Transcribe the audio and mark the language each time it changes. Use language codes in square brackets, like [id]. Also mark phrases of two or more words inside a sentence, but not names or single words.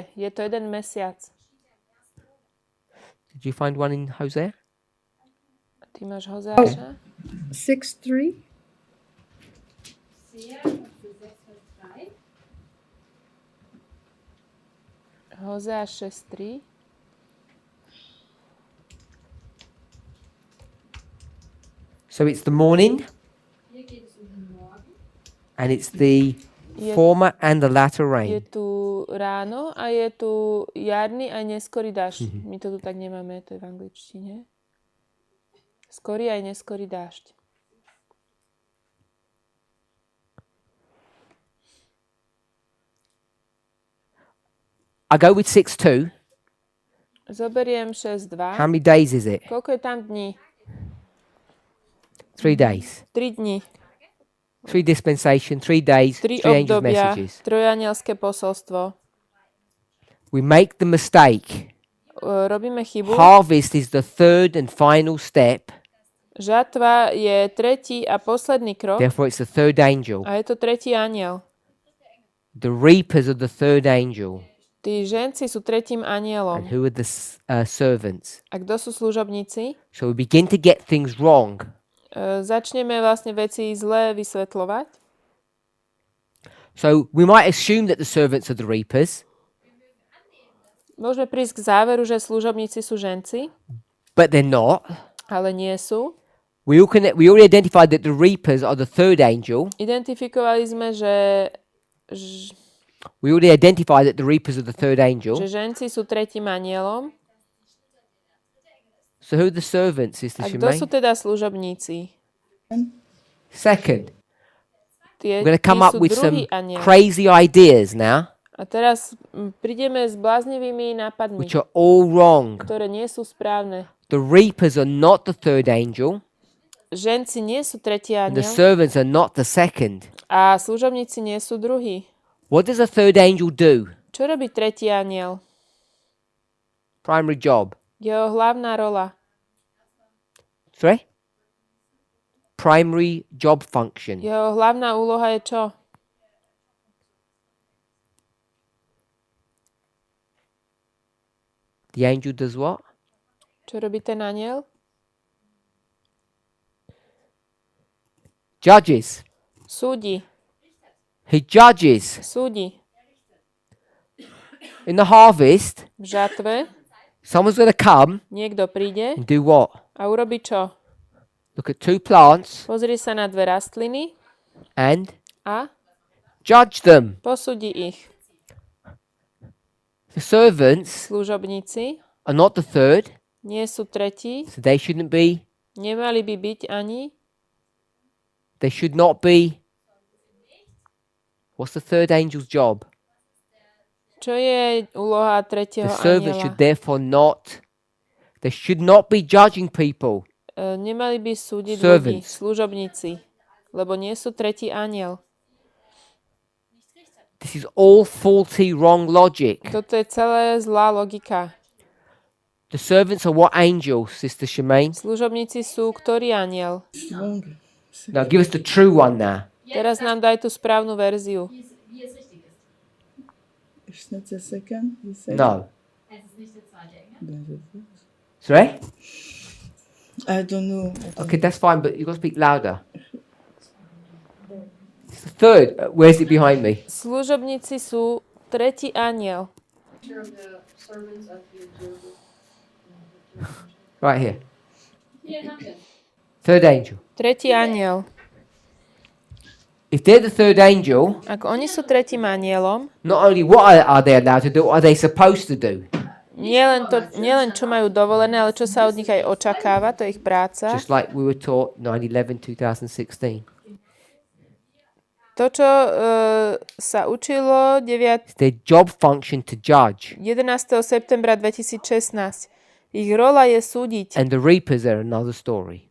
[sk] Je to jeden mesiac. [en] Did you find one in Hosea? [sk] Ty máš Hozeáša? 6:3. Hozeáš 6.3. [en] So it's the morning, and it's the former and the latter [sk] Je [en] rain. [sk] tu ráno a je tu jarný a neskorý dážď. My to tu tak nemáme, to je v angličtine. Skorý aj neskorý dážď. [en] I go with 6:2. [sk] Zoberiem 6.2. [en] How many days is it? [sk] Koľko je tam dní? [en] 3 days. [sk] 3 dní. [en] 3 dispensation, 3 days, 3 3 angels' [sk] obdobia. [en] messages. [sk] Trojanielské posolstvo. [en] We make the mistake. [sk] Robíme chybu. [en] Harvest is the third and final step. [sk] Žatva je tretí a posledný krok. [en] Therefore, it's the third angel. [sk] A je to tretí aniel. [en] The reapers are the third angel. [sk] Tí ženci sú tretím [en] And [sk] anielom. [en] who are the servants? [sk] A kto sú služobníci? [en] So we begin to get things wrong. [sk] Začneme vlastne veci zle vysvetľovať. [en] So we might assume that the servants are the reapers, [sk] Môžeme prísť k záveru, že služobníci sú ženci, [en] but they're not. [sk] ale nie sú. [en] We already identified that the reapers are the third angel. [sk] Identifikovali sme, [en] We already identified that the reapers are the third angel. [sk] že ženci sú tretím anielom. [en] So who are the servants, Sister [sk] A kto sú Shemaine? teda služobníci? [en] Second. [sk] Tie [en] We're going to come up [sk] sú [en] with some [sk] druhý aniel. [en] crazy ideas now, [sk] A teraz prídeme s bláznivými nápadmi, [en] which are all wrong. [sk] ktoré nie sú správne. [en] The reapers are not the third angel, [sk] Ženci nie sú tretí [en] and the [sk] aniel [en] servants are not the second. [sk] a služobníci nie sú druhý. [en] What does a third angel do? [sk] Čo robí tretí aniel? [en] Primary job. [sk] Jeho hlavná rola. [en] Sorry? Primary job function. [sk] Jeho hlavná úloha je čo? [en] The angel does what? [sk] Čo robí ten aniel? [en] Judges. [sk] Súdi. [en] He judges. [sk] Súdi. [en] In the harvest, [sk] V žatve [en] someone's going to come [sk] niekto príde [en] and do what? [sk] a urobí čo? [en] Look at two plants [sk] Pozrie sa na dve rastliny [en] and [sk] a [en] judge them. [sk] posúdi ich. [en] The servants [sk] Služobníci [en] are not the third, [sk] nie sú tretí, [en] so they shouldn't be. [sk] nemali by byť ani. [en] They should not be. What's the third angel's job? [sk] Čo je úloha [en] The [sk] tretieho [en] servants [sk] aniela? [en] should therefore not. They should not be judging people. [sk] Nemali by súdiť ľudí, [en] Servants. [sk] služobníci, lebo nie sú tretí aniel. [en] This is all faulty, wrong logic. [sk] Toto je celé zlá logika. [en] The servants are what angels, Sister Shemaine? [sk] Služobníci sú ktorý aniel? [en] Wrong. Now give us the true one now. [sk] Teraz nám daj tú správnu verziu. [de] Wie es richtig ist. [en] It's not the second, you said? No. [de] Es ist nicht der zweite Engel. [en] Sorry? I don't know. Okay, that's fine, but you've got to speak louder. It's the third. Where's it behind me? [sk] Služobníci sú tretí aniel. [en] Right here. [de] Hier haben wir es. [en] Third angel. [sk] Tretí aniel. [en] If they're the third angel, [sk] Ak oni sú tretím anielom, [en] not only what are they allowed to do, what are they supposed to do? [sk] nielen čo majú dovolené, ale čo sa od nich aj očakáva, to je ich práca. [en] Just like we were taught 9/11/2016. [sk] To, čo sa učilo [en] It's their job function to judge. [sk] 11. septembra 2016. Ich rola je súdiť. [en] And the reapers are another story.